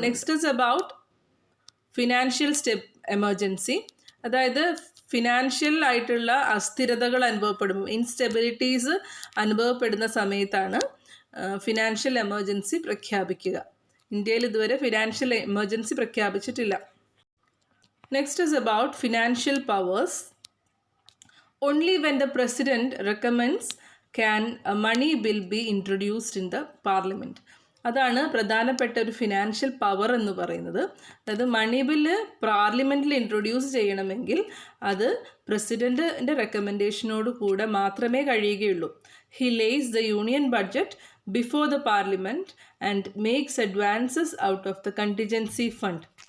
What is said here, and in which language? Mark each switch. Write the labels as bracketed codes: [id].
[en] Next is about financial emergency. [ml] അതായത് financial ആയിട്ടുള്ള അസ്ഥിരതകൾ അനുഭവപ്പെടുമ്പോൾ, ഇൻസ്റ്റെബിലിറ്റീസ് അനുഭവപ്പെടുന്ന സമയത്താണ് ഫിനാൻഷ്യൽ എമർജൻസി പ്രഖ്യാപിക്കുക. ഇന്ത്യയിൽ ഇതുവരെ ഫിനാൻഷ്യൽ എമർജൻസി പ്രഖ്യാപിച്ചിട്ടില്ല. [en] Next is about financial powers. Only when the president recommends can a money bill be introduced in the parliament. [ml] അതാണ് പ്രധാനപ്പെട്ട ഒരു ഫിനാൻഷ്യൽ പവർ എന്ന് പറയുന്നത്. അതായത് മണി ബില്ല് പാർലമെൻറ്റിൽ ഇൻട്രൊഡ്യൂസ് ചെയ്യണമെങ്കിൽ അത് പ്രസിഡൻറ്റിൻ്റെ റെക്കമെൻഡേഷനോട് കൂടെ മാത്രമേ കഴിയുകയുള്ളൂ. [en] He lays the union budget before the parliament and makes advances out of the contingency fund.